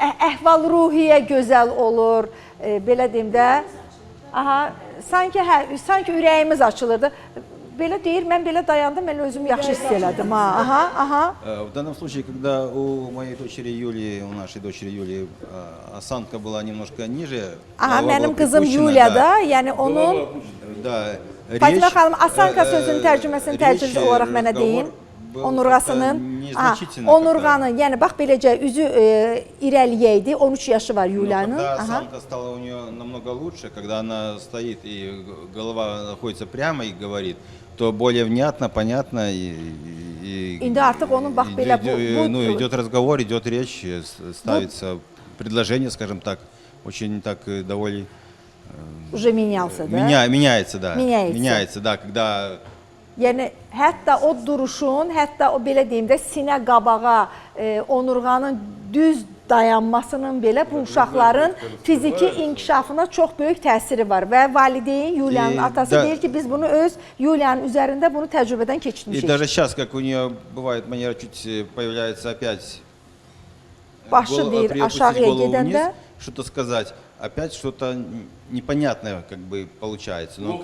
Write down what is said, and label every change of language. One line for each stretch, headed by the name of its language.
Azerbaijani: Əhval-ruhiyyə gözəl olur, belə deyim də. Sanki ürəyimiz açılırdı. Belə deyir, mən belə dayandım, mən özümü yaxşı hiss elədim.
Russian: В данном случае, когда у моей дочери Юлии, у нашей дочери Юлии осанка была немножко ниже,
Azerbaijani: mənim qızım Yulya'da, yəni onun Fatimə xanım, asanka sözünün tərcüməsini təcili olaraq mənə deyin. Onurğasının, onurğanın, yəni bax beləcə üzü irəliyəydi, 13 yaşı var Yulya'nın.
Russian: Когда осанка стала у нее намного лучше, когда она стоит и голова находится прямо и говорит, то более внятно, понятно и
Azerbaijani: İndi artıq onun bax belə
Russian: идет разговор, идет речь, ставится предложение, скажем так, очень так довольно уже менялся, да? Меняется, да. Меняется, да, когда
Azerbaijani: Yəni hətta o duruşun, hətta o belə deyim də sinə qabağa, onurğanın düz dayanmasının belə bu uşaqların fiziki inkişafına çox böyük təsiri var və valideyn Yulya'nın atası deyir ki, biz bunu öz Yulya'nın üzərində bunu təcrübədən keçirmişik.
Russian: И даже сейчас, как у нее бывает манера, чуть появляется опять
Azerbaijani: başı deyir aşağıya gedəndə
Russian: что-то сказать. Опять что-то непонятное как бы получается.